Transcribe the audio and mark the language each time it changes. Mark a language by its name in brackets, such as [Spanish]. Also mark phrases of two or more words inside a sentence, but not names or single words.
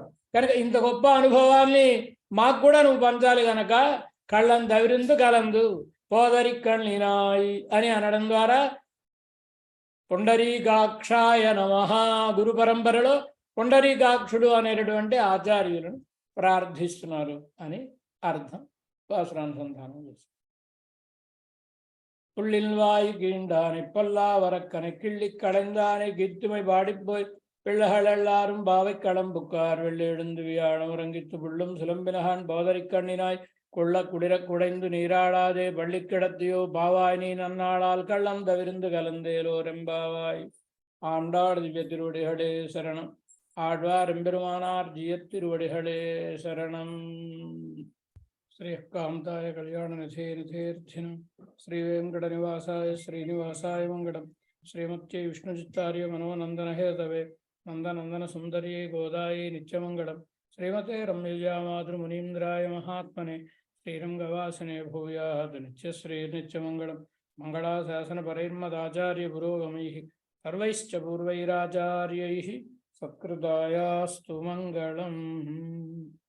[Telugu] కనుక ఇంత గొప్ప అనుభవాన్ని మాకు కూడా నువ్వు పంచాలి కనుక [Tamil] கள்ளம் தவிர்ந்து கலந்து போதரி கண்ணினாய் [Telugu] అని అనడం ద్వారా [Sanskrit] పుండరీకాక్షాయ నమః, [Telugu] గురు పరంపరలో పుండరీకాక్షుడు అనేటటువంటి ఆచార్యులను ప్రార్థిస్తున్నారు అని అర్థం. పాసురానుసంధానం చేస్తారు. [Tamil] புள்ளில் வாய் கீண்டானை பல்லாவரக்கனை கிள்ளி களைந்தானை கீர்த்திமை பாடிப்போய் பிள்ளைகள் எல்லாரும் பாவை களம்புக்கார் வெள்ளி எழுந்து வியாழம் உறங்கித்து புள்ளும் சிலம்பினகான் போதரிக் கண்ணினாய் கொள்ள குடிரக் குடைந்து நீராடாதே பள்ளி கிடத்தியோ பாவாய் நீ நன்னாளால் கள்ளம் தவிர்ந்து கலந்தேலோ ரெம்பாவாய். ஆண்டாள் திவ்ய திருவடிகளே சரணம். ஆழ்வார் எம்பெருமானார் ஜியத் திருவடிகளே சரணம். [Sanskrit] ஸ்ரீ காந்தாய கல்யாண நிதேர்த்தினம் ஸ்ரீ வெங்கட நிவாசாய ஸ்ரீனிவாசாய மங்கடம். श्रीमत्यै विष्णुचित्तार्य मनोनन्दनहेतवे नन्दनन्दन सुन्दर्यै गोदायै नित्यमङ्गलम्. श्रीमते रम्यजामातृमुनीन्द्राय महात्मने श्रीरङ्गवासने भूयात् नित्यश्री नित्यमङ्गलम्. मङ्गलाशासनपरैर्मदाचार्य पुरोगमैः सर्वैश्च पूर्वैराचार्यैः सत्कृतायास्तु मङ्गलम्.